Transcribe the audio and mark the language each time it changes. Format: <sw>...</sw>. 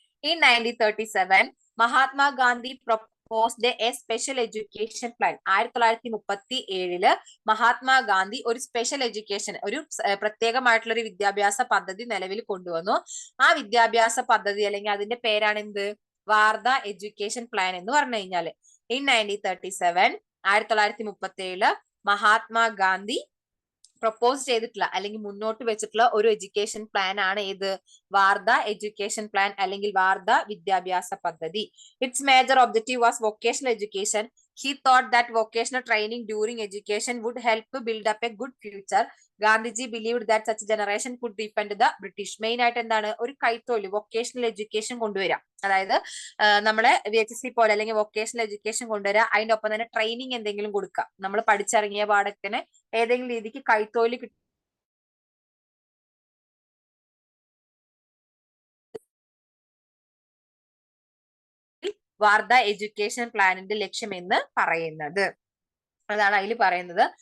<en>In 1937, Mahatma Gandhi proposed a special education plan.</en> <ml>1937 Mahatma Gandhi ഒരു special education, ഒരു പ്രത്യേകമായിട്ടുള്ള ഒരു വിദ്യാഭ്യാസ പദ്ധതി നിലവിൽ കൊണ്ടുവന്നു. ആ വിദ്യാഭ്യാസ പദ്ധതി അല്ലെങ്കിൽ അതിന്റെ പേരാണ് എന്ത്? വാർധ എഡ്യൂക്കേഷൻ പ്ലാൻ എന്ന് പറഞ്ഞു കഴിഞ്ഞാല്. In 1937, 1937 മഹാത്മാഗാന്ധി പ്രൊപ്പോസ് ചെയ്തിട്ടുള്ള അല്ലെങ്കിൽ മുന്നോട്ട് വെച്ചിട്ടുള്ള ഒരു എഡ്യൂക്കേഷൻ പ്ലാൻ ആണ് ഏത്? വാർധ എഡ്യൂക്കേഷൻ പ്ലാൻ അല്ലെങ്കിൽ വാർധ വിദ്യാഭ്യാസ പദ്ധതി.</ml> <en>It's major objective was vocational education. He thought that vocational training during education would help build up a good future. Gandhiji believed that such generation could defend the British.</en> <ml>Main ആയിട്ട് എന്താണ്? ഒരു കൈത്തൊഴിൽ, vocational education കൊണ്ടുവരാം. അതായത് നമ്മളെ VHSC പോലെ അല്ലെങ്കിൽ vocational education കൊണ്ടുവരാം. അതിന്റെ ഒപ്പം തന്നെ ട്രെയിനിങ് എന്തെങ്കിലും കൊടുക്കാം. നമ്മൾ പഠിച്ചിറങ്ങിയ പാടത്തിന് ഏതെങ്കിലും രീതിക്ക് കൈത്തൊഴിൽ വാർധ എഡ്യൂക്കേഷൻ പ്ലാനിന്റെ ലക്ഷ്യം എന്ന് പറയുന്നത്. അതാണ് അതിൽ പറയുന്നത്.</ml>